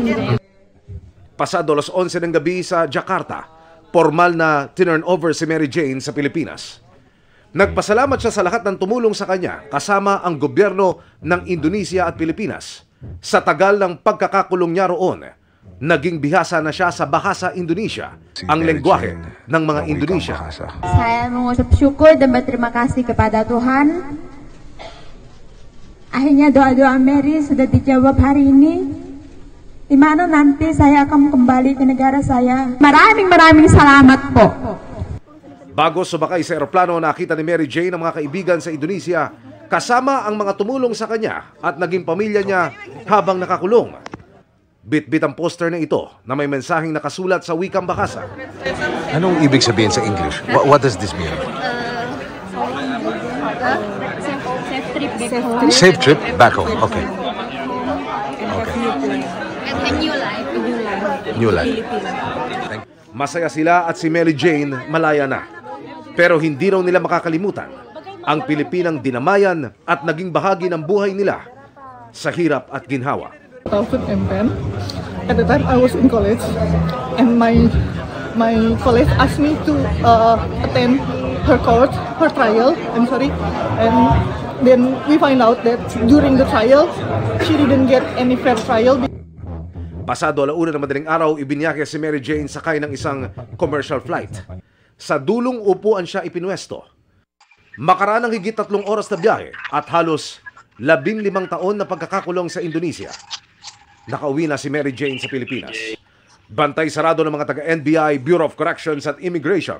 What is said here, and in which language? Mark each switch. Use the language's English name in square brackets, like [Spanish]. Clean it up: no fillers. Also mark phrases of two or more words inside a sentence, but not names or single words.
[Filipino] Pasado alas 11 ng gabi sa Jakarta, formal na tinurn over si Mary Jane sa Pilipinas. Nagpasalamat siya sa lahat ng tumulong sa kanya, kasama ang gobyerno ng Indonesia at Pilipinas. Sa tagal ng pagkakakulong niya roon, naging bihasa na siya sa bahasa Indonesia, ang lengguwahe ng mga Indonesia. [Indonesian] Saya mengucap syukur dan berterima kasih kepada Tuhan. Akhirnya doa-doa Mary sudah dijawab hari ini. Di mana nanti saya akan kembali ke negara saya. [Filipino] Maraming salamat po. Bago sumakay sa eroplano, nakita ni Mary Jane ang mga kaibigan sa Indonesia kasama ang mga tumulong sa kanya at naging pamilya niya habang nakakulong. Bit-bit ang poster na ito na may mensaheng nakasulat sa wikang bahasa. Anong ibig sabihin sa English? [English] What does this mean? Safe trip back home. Okay. New life. [Filipino] Masaya sila at si Mary Jane malaya na. Pero hindi raw nila makakalimutan ang Pilipinang dinamayan at naging bahagi ng buhay nila sa hirap at ginhawa. [English] 2010, at the time I was in college, and my college asked me to attend her trial. And then we find out that during the trial, she didn't get any fair trial. [Filipino] Pasado alauna ng madaling araw, ibinyake si Mary Jane sakay ng isang [English] commercial flight. [Filipino] Sa dulong upuan siya ipinwesto. Makaraan ng higit 3 oras na biyahe at halos 15 taon na pagkakakulong sa Indonesia. Nakauwi na si Mary Jane sa Pilipinas. Bantay sarado ng mga taga-NBI, Bureau of Corrections at Immigration.